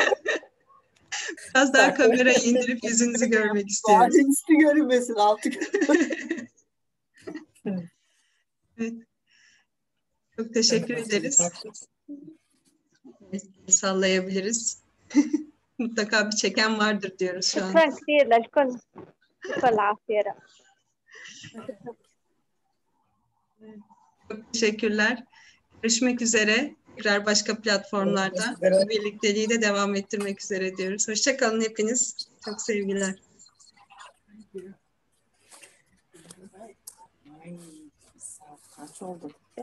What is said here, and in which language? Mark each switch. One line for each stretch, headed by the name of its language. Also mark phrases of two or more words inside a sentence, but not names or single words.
Turkish: Biraz daha kamerayı indirip yüzünüzü görmek istiyorum. Sadece üstü görünmesin, altı görünmesin. Evet. Çok teşekkür ederiz. Sallayabiliriz. Mutlaka bir çeken vardır diyoruz şu an.
Arabic: شكرا كثير للكل. كل عافية.
Turkish: Çok teşekkürler. Görüşmek üzere. Tekrar başka platformlarda birlikteliği de devam ettirmek üzere diyoruz. Hoşça kalın hepiniz. Çok sevgiler. Kaç oldu?